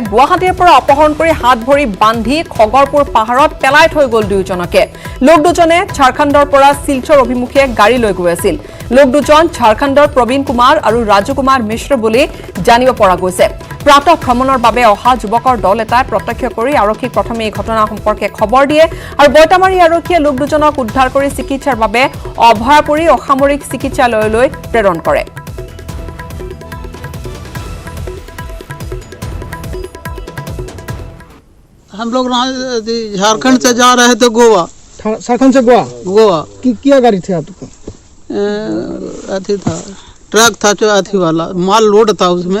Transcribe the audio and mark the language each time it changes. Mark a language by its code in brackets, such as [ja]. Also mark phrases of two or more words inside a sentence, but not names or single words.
[as] গুৱাহাটীৰ পৰা অপহৰণ কৰি হাত ভৰি বান্ধি খগৰপুৰ পাহাৰত পেলাই থৈ গ'ল দুয়োজনকে লোক দুজনে ঝাৰখণ্ডৰ পৰা শিলচৰ অভিমুখে গাড়ী লৈ গৈ আছিল লোক দুজন ঝাৰখণ্ডৰ প্ৰবীণ কুমাৰ আৰু ৰাজু কুমাৰ মিশ্ৰ বুলি জানিব পৰা গৈছে প্ৰাতঃ ভ্ৰমণৰ বাবে অহা যুৱকৰ দল এটাই প্ৰত্যক্ষ কৰি আৰক্ষীক প্ৰথমে এই ঘটনা সম্পৰ্কে খবৰ দিয়ে আৰু বৈতামাৰী আৰক্ষীয়ে লোক দুজনক উদ্ধাৰ কৰি চিকিৎসাৰ বাবে অভয়াপুৰী অসামৰিক চিকিৎসালয়লৈ প্ৰেৰণ কৰে [hi] हम लोग झारखंड से जा रहे थे गोवा झारखंड से गोवा क्या गाड़ी थी आपको अथी था ट्रक था जो अथी वाला माल लोड था उसमें